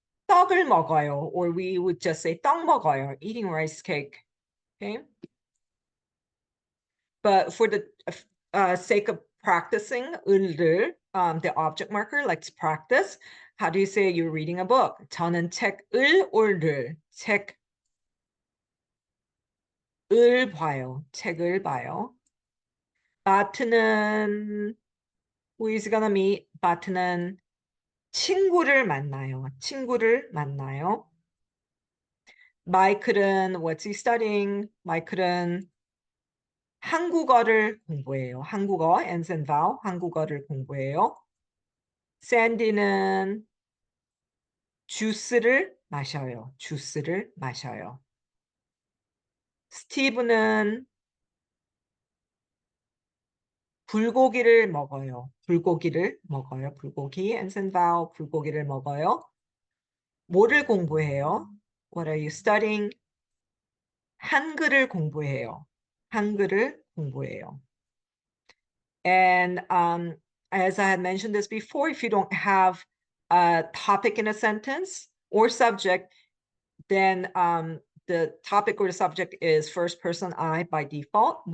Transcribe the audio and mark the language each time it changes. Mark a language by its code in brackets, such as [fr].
[ko] 떡을 먹어요. [en] Or we would just say [ko] 떡 먹어요, [en] eating rice cake. Okay. But for the sake of practicing 을을, the object marker, let's practice. How do you say you're reading a book? [ko] 저는 책을 or 책을 봐요. 책을 봐요. [en] 바트는 who is gonna meet? [ko] 바트는 친구를 만나요. 친구를 만나요. [en] 마이클은 what's he studying? [ko] 마이클은 한국어를 공부해요. 한국어, [en] ends and vowel, [ko] 한국어를 공부해요. 샌디는 주스를 마셔요. 주스를 마셔요. 스티브는 불고기를 먹어요. 불고기를 먹어요. 불고기, [en] ends and vowel, [ko] 불고기를 먹어요. 뭐를 공부해요? [en] What are you studying? [ko] 한글을 공부해요. 한글을 공부해요. [en] And as I had mentioned this before, if you don't have a topic in a sentence or subject, then the topic or the subject is first person I by default.